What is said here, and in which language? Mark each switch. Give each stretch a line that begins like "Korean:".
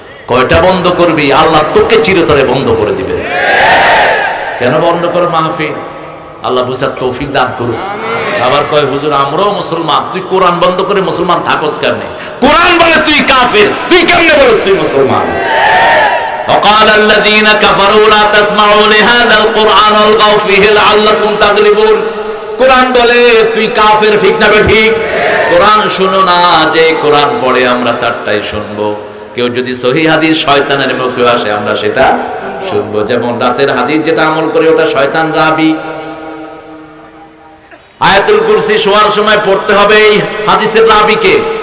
Bangla: কয়টা বন্ধ করবি? আল্লাহ তোকে চিরতরে বন্ধ করে দিবেন। কেন বন্ধ করে মাহফিল? আল্লাহ বুঝার তৌফিক দান করুন। আবার কয় হুজুর আমরাও মুসলমান, তুই কোরআন বন্ধ করে মুসলমান থাকস কেন? কোরআন বলে তুই কাফের, তুই কেমনে বলিস তুই মুসলমান?
Arabic: وقال الذين كفروا لا تسمعوا لهذا القرآن والغوا فيه لعلكم تغلبون।
Bangla: কোরআন বলে তুই কাফের, ঠিক না ঠিক? কোরআন শুনো না, যে কোরআন পড়ে আমরা তারটাই শুনবো। কেউ যদি সহিহ হাদিস শয়তানের মুখে আসে আমরা সেটা শুনবো। যেমন রাতের হাদিস যেটা আমল করে ওটা শয়তান রাবি। আয়াতুল কুরসি শোয়ার সময় পড়তে হবে, এই হাদিসের রাবি কে?